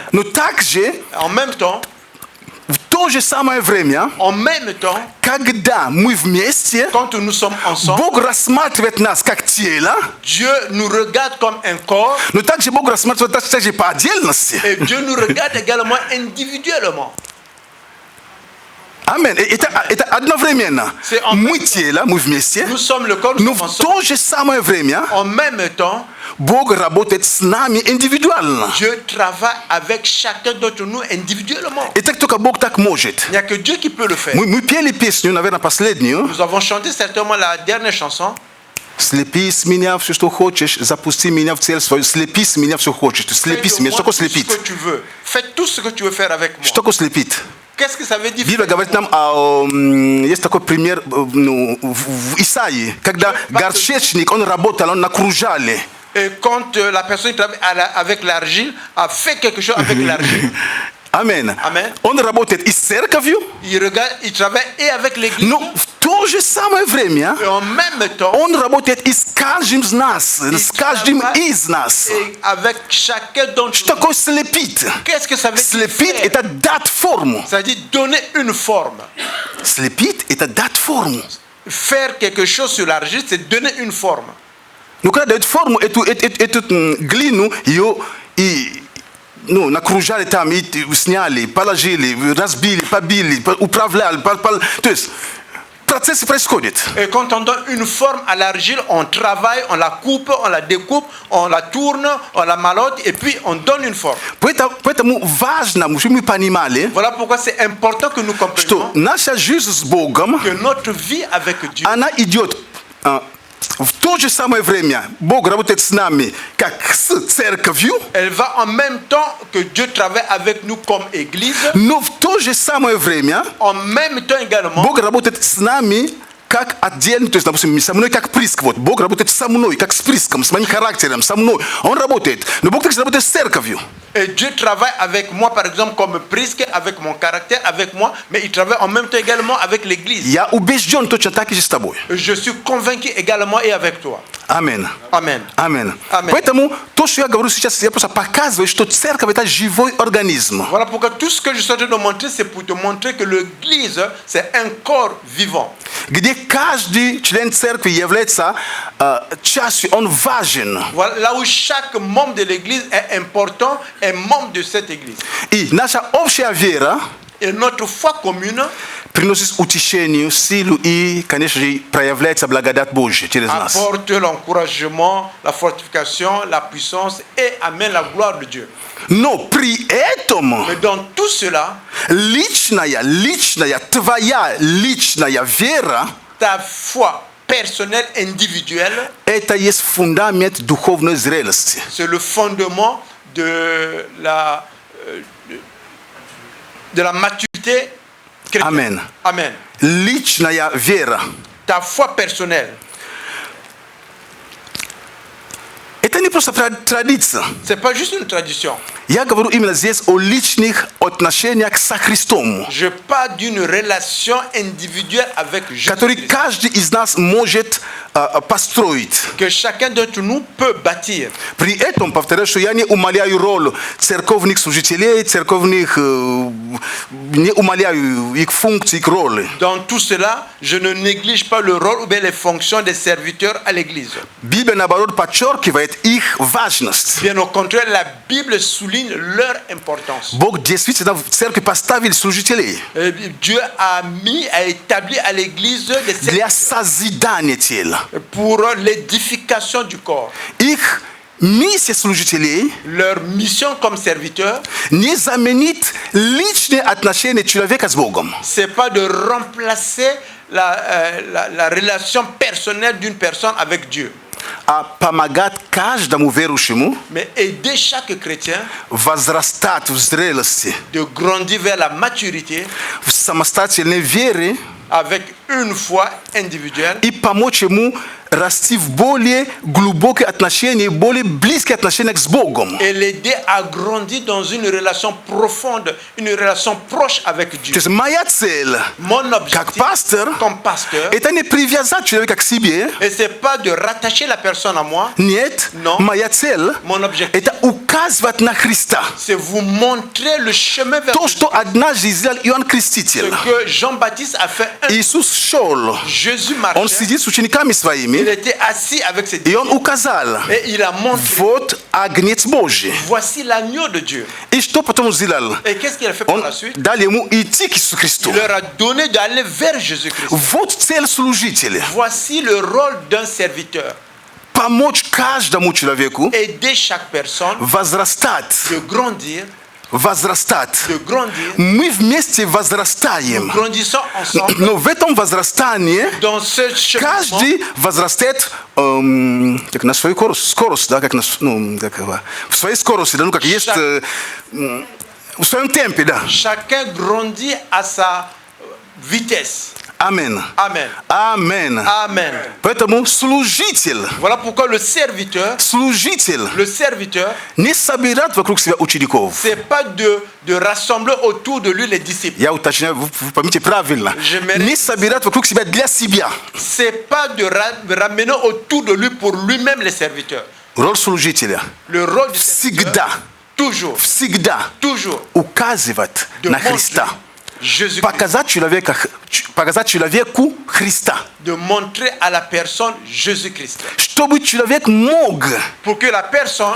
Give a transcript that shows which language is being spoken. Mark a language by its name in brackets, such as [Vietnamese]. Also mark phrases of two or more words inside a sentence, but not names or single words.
[Russian] Но также, [French] En même temps, [Russian] в то же самое время, когда мы вместе, [French] quand nous sommes ensemble, [Russian] Бог рассматривает нас как тело, [French] Dieu nous regarde comme un corps [Russian] но также Бог рассматривает нас также по отдельности. [French] et Dieu nous regarde également individuellement. [Russian] Аминь. Это одновременно. Мы тело, мы вместе, [French] Nous sommes le corps, nous [Russian] но [French] sommes [Russian] в [French] ensemble. [Russian] то же самое время [French] En même temps, [Russian] Бог работает с нами индивидуально. [French] Dieu travaille avec chacun d'entre nous individuellement. [Russian] И так только Бог так может. [French] Il n'y a que Dieu qui peut le faire. [Russian] Мы пели песню, наверное, последнюю. [French] Nous avons chanté certainement la dernière chanson. [Russian] Слепи с меня все, что хочешь, запусти меня в цель свою. Слепи с меня все хочешь. Слепи с меня. Что такое [French] Fais [Russian] слепит? [French] tout ce que tu veux. Fais tout ce que tu veux faire avec [Russian] Что [French] moi. [Russian] такое слепит? [French] Qu'est-ce que ça veut dire? [Russian] Библия говорит нам, есть такой пример в Исаии, когда горшечник, он работал, он накружали. [French] Et quand la personne qui travaille avec l'argile a fait quelque chose avec l'argile, [Russian] Аминь. [French] Amen. [Russian] Он работает и с церковью, [French] il travaille et avec l'église, [Russian] но в то же самое время [French] et en même temps, [Russian] он работает и с каждым из нас, [French] il [Russian] с каждым [French] travaille [Russian] из нас. [French] et avec chacun d'entre [Russian] Что [French] nous. [Russian] такое слепит? [French] Qu'est-ce que ça veut dire? [Russian] Слепит – [French] faire? [Russian] это дать форму. [French] Ça veut dire donner une forme. [Russian] Слепит – это дать форму. [French] Faire quelque chose sur l'argile, c'est donner une forme. [Russian] Но когда дают форму, эту глину, ее но, накружали там и сняли, положили, разбили, побили, управляли, то есть процесс происходит. [French] Et quand on donne une forme à l'argile, on travaille, on la coupe, on la découpe, on la tourne, on la malote et puis on donne une forme. [Russian] Поэтому важно, чтобы мы понимали, [French] Voilà pourquoi c'est important que nous [Russian] что [French] comprenions [Russian] наша жизнь с Богом, [French] que notre vie avec Dieu, [Russian] она идет в то же самое время. Бог работает с нами, как с церковью, [French] elle va en même temps que Dieu travaille avec nous comme Église, [Russian] но в то же самое время [French] en même temps également, [Russian] Бог работает с нами как отдельно, то есть, допустим, со мной как приск. Вот, Бог работает со мной, как с приском, с моим характером, со мной. Он работает. Но Бог также работает с церковью. [French] et Dieu travaille avec moi, par exemple, comme Prisque, avec mon caractère, avec moi, mais il travaille en même temps également avec l'Église. [Russian] Я убежден точно так же с тобой. [French] Je suis convaincu également et avec toi. [Russian] Аминь. [French] Amen. [Russian] Аминь. Аминь. Поэтому то, что я говорю сейчас, я просто показываю, что церковь это живой организм. [French] Voilà pourquoi tout ce que je suis en train de montrer, c'est pour te montrer que l'Église, c'est un corps vivant. [Russian] Где каждый член церкви является частью, он важен. [French] Voilà, là où chaque membre de l'Église est important, est membre de cette Église. [Russian] И наша общая вера [French] Et notre foi commune [Russian] приносит утешение, силу и, конечно же, проявляется благодать Божья через нас. [French] apporte l'encouragement, la fortification, la puissance et amène la gloire de Dieu. [Russian] Но при этом [French] Mais dans tout cela, [Russian] личная, твоя личная вера, [French] ta foi personnelle, individuelle, [Russian] это есть фундамент духовной зрелости. [French] c'est le fondement de la maturité chrétienne. Amen. Amen. [Russian] Личная вера. [French] Ta foi personnelle, [Russian] Это не просто традиция. [French] c'est pas juste une tradition. [Russian] Я говорю именно здесь о личных отношениях со Христом, [French] Je parle d'une relation individuelle avec [Russian] который [French] Jésus-Christ, [Russian] каждый из нас может построить. [French] que chacun d'entre nous peut bâtir. [Russian] При этом, повторяю, что я не умаляю роль церковных служителей, не умаляю их функции, их роли. [French] Dans tout cela, je ne néglige pas le rôle ou bien les fonctions des serviteurs à l'Église. [Russian] Библия, наоборот, подчеркивает их важность. [French] Bien au contraire, la Bible souligne leur importance. [Russian] Бог действительно в церкви поставил служителей [French] Dieu a établi à l'Église des [Russian] для [French] serviteurs [Russian] созидания тела. [French] pour l'édification du corps. [Russian] Их миссия служителей [French] Leur mission comme serviteur, [Russian] не заменит личные отношения человека с Богом. [French] c'est pas de remplacer la relation personnelle d'une personne avec Dieu, [Russian] А помогать каждому верующему [French] mais aider chaque chrétien [Russian] возрастать в зрелости, [French] de grandir vers la maturité [Russian] в самостоятельной вере [French] avec une foi individuelle [Russian] и помочь ему расти в более глубокие отношения, более близкие отношения с Богом. [French] et l'aider à grandir dans une relation profonde, une relation proche avec [Russian] То [French] Dieu. [Russian] есть моя цель [French] Mon [Russian] как [French] objectif [Russian] пастор [French] comme pasteur, [Russian] это не привязать человека к себе. [French] et c'est pas de rattacher la personne à moi. [Russian] Нет, [French] Non. [Russian] моя цель [French] Mon objectif, [Russian] это указывать на Христа. [French] c'est vous montrer le chemin vers [Russian] То, [French] Jésus. [Russian] что однажды сделал Иоанн [French] Ce [Russian] Креститель. [French] que Jean-Baptiste a fait. [Russian] Иисус шел, [French] Jésus [Russian] он [French] marchait, [Russian] сидит с учениками [French] il [Russian] своими, [French] était assis avec ses [Russian] и [French] disciples [Russian] он указал: [French] et il a montré, [Russian] вот агнец Божий. [French] voici l'agneau de Dieu. [Russian] И что потом он сделал? [French] Et qu'est-ce qu'il a fait par [Russian] Он [French] la suite? [Russian] дал ему идти к Иисусу Христу. [French] Il leur a donné d'aller vers Jésus-Christ. [Russian] Вот цель служителя. [French] Voici le rôle d'un serviteur. [Russian] Помочь каждому человеку [French] Aider chaque personne [Russian] возрастать. [French] de grandir, [Russian] Возрастать. [French] de grandir. [Russian] Мы вместе [French] Nous [Russian] возрастаем. [French] grandissons ensemble [Russian] Но в этом возрастании [French] dans ce chemin. [Russian] каждый возрастает как на свою скорость, да, как на, в своей скорости, да, ну как есть в своем темпе, да. [French] Chacun grandit à sa vitesse. [Russian] Амин. [French] Amen. [Russian] Амин. [French] Amen. [Russian] Поэтому служитель, [French] Voilà pourquoi le serviteur [Russian] не собирает вокруг себя учеников. [French] c'est pas de rassembler autour de lui les disciples. [Russian] Я уточняю, вы поймите правильно. [French] J'aimerais- [Russian] Не собирает вокруг себя для себя. [French] C'est pas de ramener autour de lui pour lui-même les serviteurs. [Russian] Роль служителя [French] Le rôle du [Russian] всегда, [French] serviteur, [Russian] всегда [French] toujours [Russian] указывать [French] de [Russian] на [French] montrer [Russian] Христа. [French] Jésus-Christ, [Russian] Показать человеку Христа. [French] de montrer à la personne Jésus-Christ. [Russian] чтобы человек мог [French] pour que la personne